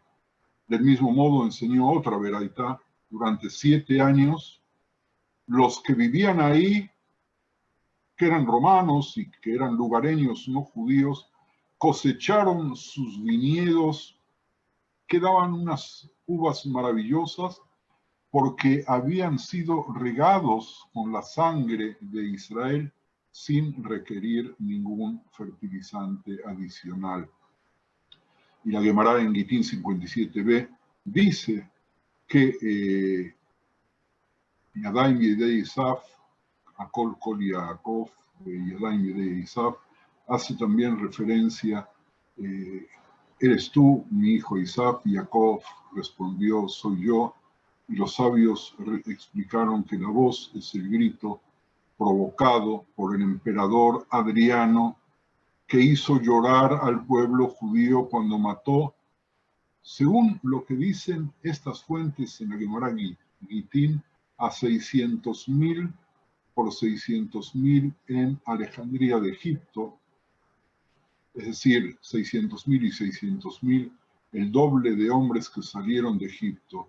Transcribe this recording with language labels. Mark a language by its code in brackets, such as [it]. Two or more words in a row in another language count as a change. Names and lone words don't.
[es] Del mismo modo enseñó otra veraitá: durante 7 años, los que vivían ahí, que eran romanos y que eran lugareños no judíos, cosecharon sus viñedos, que daban unas uvas maravillosas, porque habían sido regados con la sangre de Israel sin requerir ningún fertilizante adicional. Y la Gemara en Gitín 57b dice que [he] ידיים ידי עשו, הקול קול יעקב, ידיים ידי עשו, [es] hace también referencia, eres tú, mi hijo Isaf. Jacob respondió, soy yo. Y los sabios explicaron que la voz es el grito provocado por el emperador Adriano, que hizo llorar al pueblo judío cuando mató, según lo que dicen estas fuentes en la Gemara Gitín, a 600.000 por 600.000 en Alejandría de Egipto, es decir, 600.000 y 600.000, el doble de hombres que salieron de Egipto.